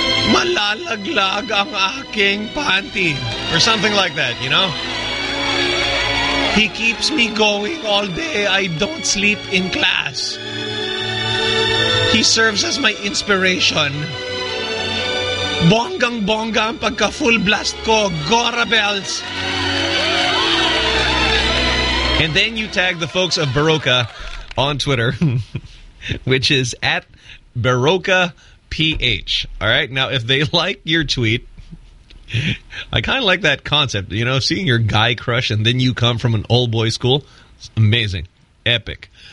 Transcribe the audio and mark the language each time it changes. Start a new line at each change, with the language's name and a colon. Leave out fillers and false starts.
Filipino: Malalaglag ang aking panty."
English: Or something like that, you know? "He keeps me going all day. I don't sleep in class. He serves as my inspiration.
Filipino: Bonggang bongga ang pagka full blast ko. Gorabels."
English: And then you tag the folks of Baroka on Twitter, which is at BarokaPH. All right? Now, if they like your tweet, I kind of like that concept, you know, seeing your guy crush and then you come from an all-boy school. It's amazing. Epic.